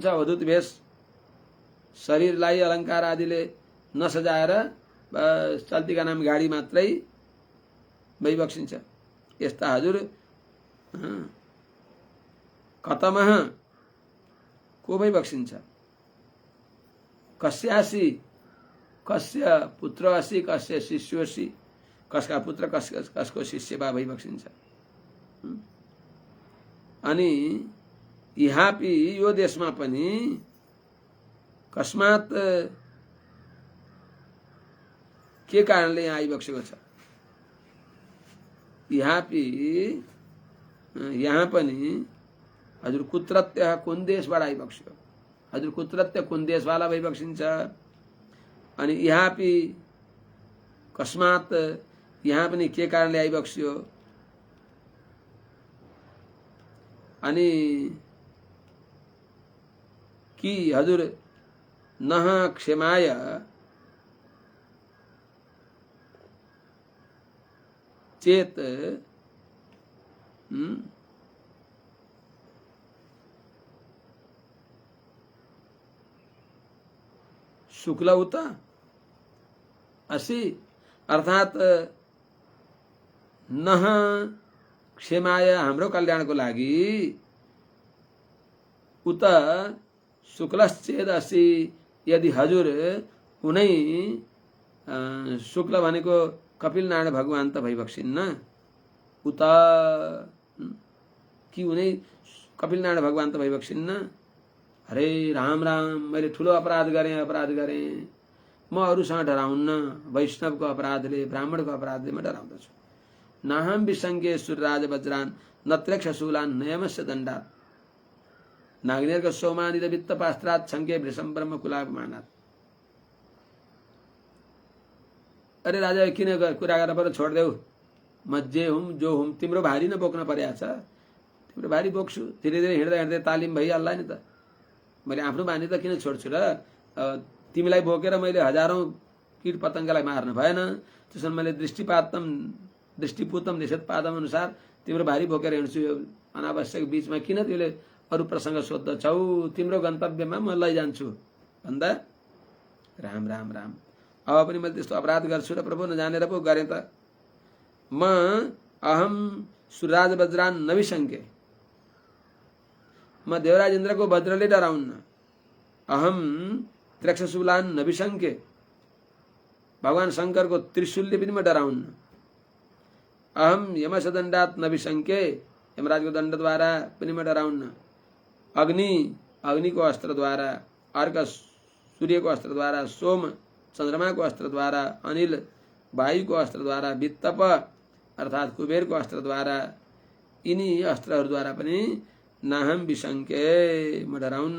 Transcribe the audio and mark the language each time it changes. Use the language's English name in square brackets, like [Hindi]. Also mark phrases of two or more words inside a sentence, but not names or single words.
[Nepali] अवधूत भेष शरीरलाई अलङ्कार आदिले नसजाएर चल्तीका नाम गाडी मात्रै भइबक्सिन्छ। यस्ता हजुर कतमः को भइबक्सिन्छ? [Sanskrit] कस्यासी कस्य पुत्र असि कस्य शिष्योसी, [Nepali] कसका पुत्र कसको शिष्य बा भइबक्सिन्छ। अनि यहाँपि यो देशमा पनि कस्मात के कारणले यहाँ आइबक्सेको छ? यहाँ पनि हजुर कुत्रत्य कुन देशबाट आइबक्स्यो? हजुर कुत्रत्य कुन देशवाला भइबक्सिन्छ? अनि यहाँपि कस्मात यहाँ पनि के कारणले आइबक्स्यो? अनि कि हजुर [Sanskrit] नह क्षमाय चेत शुक्ल उत असि, अर्थात नह क्षेमाय [Nepali] हाम्रो कल्याणको लागि, [Sanskrit] उत शुक्लश्चेद असि [Nepali] यदि हजुर उनै शुक्ल भनेको कपिल नारायण भगवान त भइबक्सिन्न, उत कि उनै कपिल नारायण भगवान त भइबक्सिन्न। अरे राम राम, मैले ठुलो अपराध गरेँ। म अरूसँग डराउन्न, वैष्णवको अपराधले ब्राह्मणको अपराधले म डराउँदछु। [Sanskrit] नाहम विसङ्गे सुरराज वज्रान नत्रेक्ष शूलान नयमस्य दण्डात, नाग्नेरको सौमानित वित्त पास्त्रात छङ्के वृषम ब्रह्म कुलापमानात। [Nepali] अरे राजा किन कुरा गरेर पर छोड्देऊ, म जे हुँ जो हुँ, तिम्रो भारी न बोक्न परेको छ, तिम्रो भारी बोक्छु। [Hindi] धीरे धीरे [Nepali] हिँड्दै हिँड्दै तालिम भइहाल्ला नि त। मैले आफ्नो बानी त किन छोड्छु र? तिमीलाई बोकेर मैले हजारौं कीट पतङ्गलाई मार्नु भएन। त्यसमा मैले [Sanskrit] दृष्टिपूतम निषेधपादम [Nepali] अनुसार तिम्रो भारी बोकेर हिँड्छु। यो अनावश्यक बीचमा किन तिमीले अरू प्रसङ्ग सोध्दछौ? तिम्रो गन्तव्यमा म लैजान्छु भन्दा राम राम राम, अब पनि मैले त्यस्तो अपराध गर्छु र प्रभु नजानेर पो गरेँ त। म [Sanskrit] अहम सुरराज वज्रान नविशङ्के, [Nepali] म देवराज इन्द्रको वज्रले डराउन्न। [Sanskrit] अहम त्र्यक्षशूलान नविशङ्के, [Nepali] भगवान शङ्करको त्रिशूलले पनि म डराउन्न। [Sanskrit] अहम यमसदण्डात नविशङ्के, [Nepali] यमराजको दण्डद्वारा पनि म डराउन्न। अग्निको अस्त्रद्वारा, अर्क सूर्यको अस्त्रद्वारा, सोम चन्द्रमाको अस्त्रद्वारा, अनिल वायुको अस्त्रद्वारा, वित्तप अर्थात् कुबेरको अस्त्रद्वारा, यिनी अस्त्रहरूद्वारा पनि [Sanskrit] नाहम विशङ्के, [Nepali] म डराउन्न।